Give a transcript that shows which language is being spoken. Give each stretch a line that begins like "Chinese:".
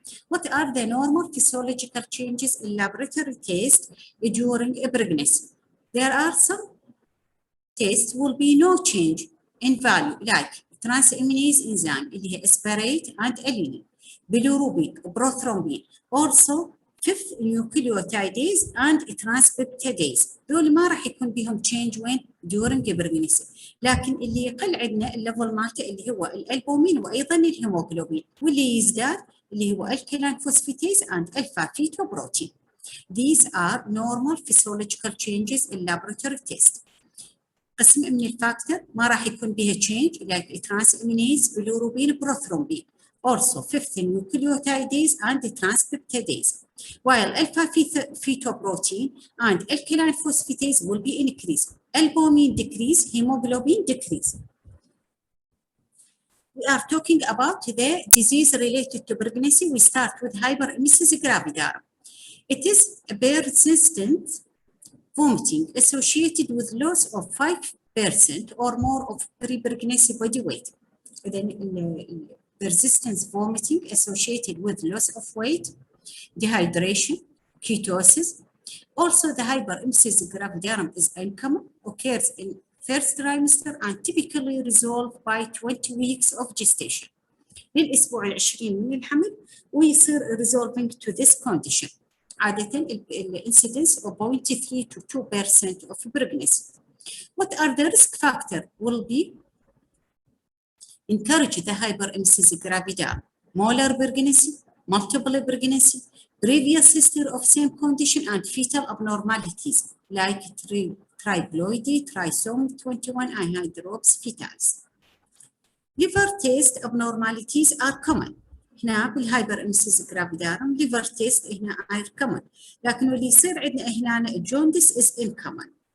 English: What are the normal physiological changes in laboratory tests during pregnancy? There are some tests will be no change in value, like transaminase enzyme
Arabic: اللي هي
English: aspirate and alanine, bilirubin, prothrombin, also fifth nucleotidase and transpeptidase.
Arabic: دول ما راح يكون بهم
English: change when during pregnancy،
Arabic: لكن اللي يقل عندنا الليفل مالته اللي هو الالبومين وايضا الهيموغلوبين، واللي يزداد اللي هو الكالين فوسفاتيز
English: and alpha fetoprotein. These are normal physiological changes in laboratory test.
Arabic: قسم من الفاكتور ما راح يكون بها
English: change like transaminase, bilirubin, prothrombin, also fifth nucleotidase and transpeptidase, while alpha fetoprotein and alkaline phosphatase will be increased. Albumin decrease, hemoglobin decrease. We are talking about the disease related to pregnancy. We start with hyperemesis gravidarum. It is a persistent vomiting associated with loss of 5% or more of pre-pregnancy body weight. Then persistent vomiting associated with loss of weight, dehydration, ketosis. Also, the hyperemesis gravidarum is uncommon, occurs in first trimester and typically resolved by 20 weeks of gestation.
Arabic: للأسبوع العشرين من الحمل ويصير
English: resolving to this condition.
Arabic: عادة
English: incidence of 0.3 to 2% of pregnancy. What are the risk factors will be encourage the hyperemesis gravidarum? Molar pregnancy, multiple pregnancy, previous history of same condition, and fetal abnormalities like triploidy, trisomy 21, and hydrops fetalis. Liver test abnormalities are common.
Arabic: هنا بالهايبراميسيس جرافيدارم
English: liver test
Arabic: هنا
English: are common،
Arabic: لكن اللي يصير عندنا هنا الجوندس
English: is uncommon.